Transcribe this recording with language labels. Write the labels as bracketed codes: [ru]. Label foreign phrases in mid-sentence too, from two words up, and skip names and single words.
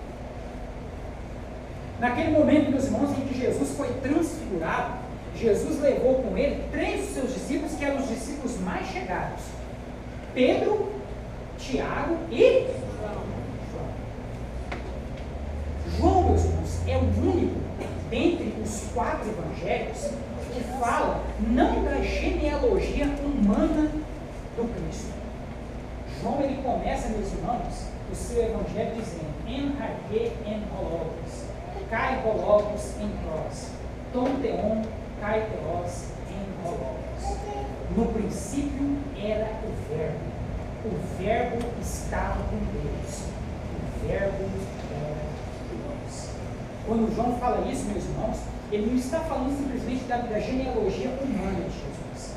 [pt] Naquele momento, meus irmãos, em que Jesus foi transfigurado, Jesus levou com ele 3 dos seus discípulos, que eram os discípulos mais chegados: Pedro, Tiago e João, meus irmãos, é o único dentre os 4 evangelhos que fala não da genealogia humana do Cristo. João, ele começa, meus irmãos, o seu evangelho dizendo: [el] Ἐν ἀρχῇ ἦν ὁ λόγος, καὶ ὁ λόγος ἦν πρὸς, τὸν θεόν καὶ θεὸς ἦν ὁ λόγος. [pt] No princípio era o verbo estava com Deus, o verbo era Deus. Quando João fala isso, meus irmãos, ele não está falando simplesmente da genealogia humana de Jesus.